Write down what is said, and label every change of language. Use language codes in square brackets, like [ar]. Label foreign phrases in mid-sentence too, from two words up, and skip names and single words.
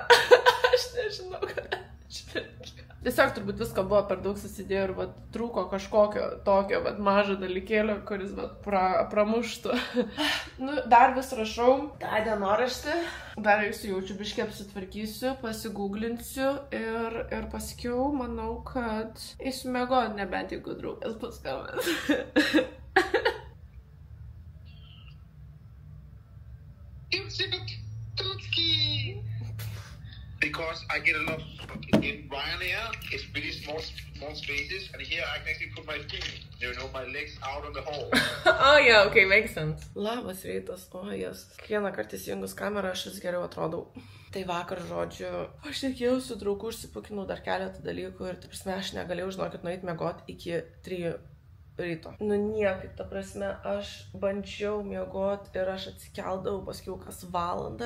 [lt] Aš nežinau, kad aš verkiu. Tiesiog turbūt visko buvo per daug susidėjo ir trūko kažkokio tokio mažo dalykėlio, kuris pramuštų. Dar vis rašau tą dienoraštį, dar jaučiu biškį apsitvarkysiu, pasigūglinsiu ir pasakiau, manau, kad eisiu miegoti, nebent jeigu draugas paskambins. [en] Because I get a lot in Ryanair, it's really small spaces, and here I can actually put my feet, my legs out on the hall. Oh, yeah, okay, makes sense. [lt] Labas rytas, jas. Kiekvieną kartą įsijungus kamerą, aš vis geriau atrodau. Tai vakar, žodžiu, aš tikėjau su draugu, užsipakinau dar keletą dalykų ir, ta prasme, aš negalėjau, žinokit, nueiti miegoti iki 3 ryto. Niekaip, ta prasme, aš bandžiau miegoti ir aš atsikeldavau paskiau kas valandą.